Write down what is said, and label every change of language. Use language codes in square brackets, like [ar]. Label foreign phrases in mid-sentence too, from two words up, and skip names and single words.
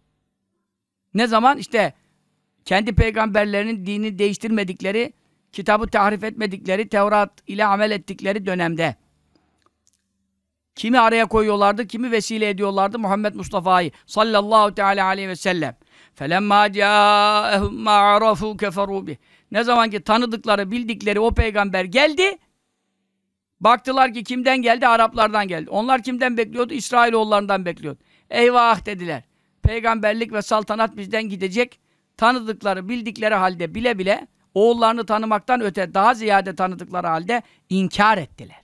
[tr] Ne zaman? İşte kendi peygamberlerinin dinini değiştirmedikleri, kitabı tahrif etmedikleri, Tevrat ile amel ettikleri dönemde. Kimi araya koyuyorlardı, kimi vesile ediyorlardı? Muhammed Mustafa'yı [ar] صلى الله تعالى عليه وسلم. فَلَمَّا جَاءَهُمْ مَا عَرَفُوا كَفَرُوا بِهِ. [tr] Ne zaman ki tanıdıkları, bildikleri o peygamber geldi, baktılar ki kimden geldi? Araplardan geldi. Onlar kimden bekliyordu? İsrailoğullarından bekliyordu. Eyvah dediler. Peygamberlik ve saltanat bizden gidecek. Tanıdıkları, bildikleri halde bile bile oğullarını tanımaktan öte daha ziyade tanıdıkları halde inkar ettiler.